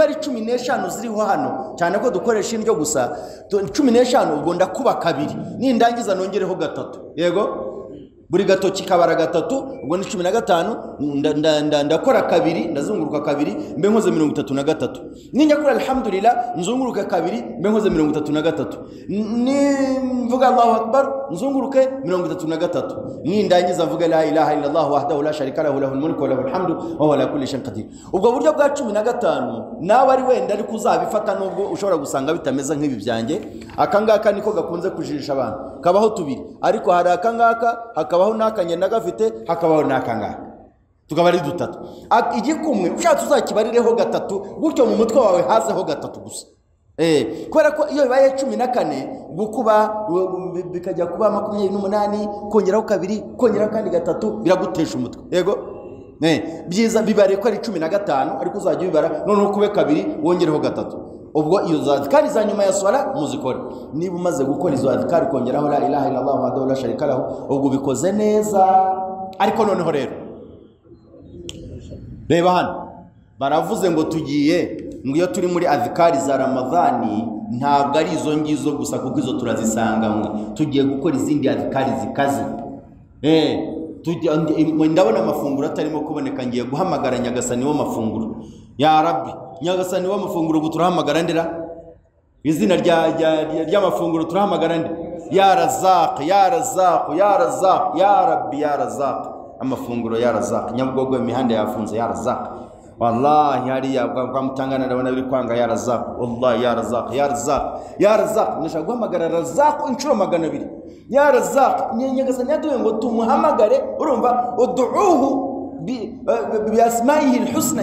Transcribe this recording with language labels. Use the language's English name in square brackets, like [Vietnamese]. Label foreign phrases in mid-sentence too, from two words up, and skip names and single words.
[Kinyarwanda] ari 15 ziriho hano cyane ko dukoresha indyo gusa 15 ubwo ndakuba kabiri nindangiza nongereho gatatu yego buri gatoki kabara gatatu ubwo ni 15 ndakora kabiri ndazunguruka kabiri mbe nkoze 33 ninjya kuri alhamdulillah nzunguruka kabiri mbe nkoze 33 ni mvuga Allahu akbar nzunguruke 33 nindangiza mvuga [Arabic] لا إله إلا الله وحده لا شريك له له الملك وله الحمد وهو على كل شيء قدير [Kinyarwanda] ubwo buryo bwa 15 nawe ari wenda ari kuzabifata nubwo ushobora gusanga bitameze nk'ibi byanjye akangaka niko gakunze kujisha abantu kabaho tubiri ariko hari akangaka hakabaho n'akanyenda gafite, hakabaho n'akangaka, tukaba ari dutatu. Igikumwe ushatse uzakibarireho gatatu, gutyo mu mutwe wawe hazeho gatatu gusa. Kubera ko iyo bibaye 14 gukuba bikajya kuba 28, kongeraho kabiri, kongeraho kandi gatatu, biragutesha umutwe. Yego byiza bibare ko ari 15, ariko uzajya ubibara noneho kube kabiri wongereho gatatu. Ubwo iyo zadhikari za nyuma ya swala muzikore. Niba umaze gukora izo adhikari kongeraho [Arabic] لا إله إلا الله وحده لا شريك له, [Kinyarwanda] ubwo bikoze neza. Ariko noneho rero reba hano baravuze ngo tugiye ngo iyo turi muri adhikari za Ramadhani ntabwo ari izo ngizo gusa, kuko izo turazisanga tugiye gukora izindi adhikari zikaze. Ndabona amafunguro atarimo kuboneka, ngiye guhamagara Nyagasani wo mafunguro. [Arabic] يا رب, [Kinyarwanda] Nyagasani wo mafunguro guturahamagara ndera izina ry'amafunguro turahamagara nde? [Arabic] يا رزاق، يا رزاق، يا رزاق، يا رب، يا رزاق. [Kinyarwanda] Amafunguro [Arabic] يا رزاق, [Kinyarwanda] Nyabugogo imihanda yafunze [Arabic] يا رزاق. [Kinyarwanda] Wallahi hariya kwa Mutangana ndabona biri kwanga [Arabic] يا رزاق. والله يا رزاق، يا رزاق، يا رزاق. [Kinyarwanda] Nishaka guhamagara Razaq inshuro 200. [Arabic] يا رزاق, [Kinyarwanda] Nyagasani yaduye ngo tumuhamagare, urumva [Arabic] ادعوه بأسمائه الحسنى.